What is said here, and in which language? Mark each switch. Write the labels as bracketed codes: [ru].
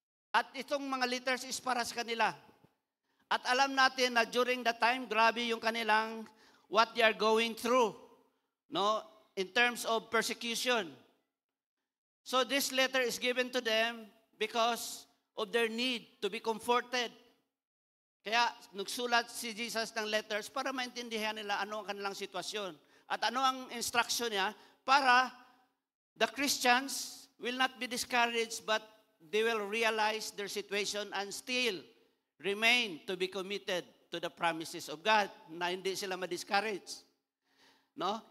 [tl] At itong mga letters is para sa kanila. At alam natin na during the time, grabe yung kanilang [en] what they are going through, [tl] no, [en] in terms of persecution. So this letter is given to them because of their need to be comforted. [tl] Kaya nagsulat si Jesus ng letters para maintindihan nila ano ang kanilang sitwasyon. At ano ang instruction niya para [en] the Christians will not be discouraged but they will realize their situation and still remain to be committed to the promises of God, [tl] na hindi sila ma-discourage. No?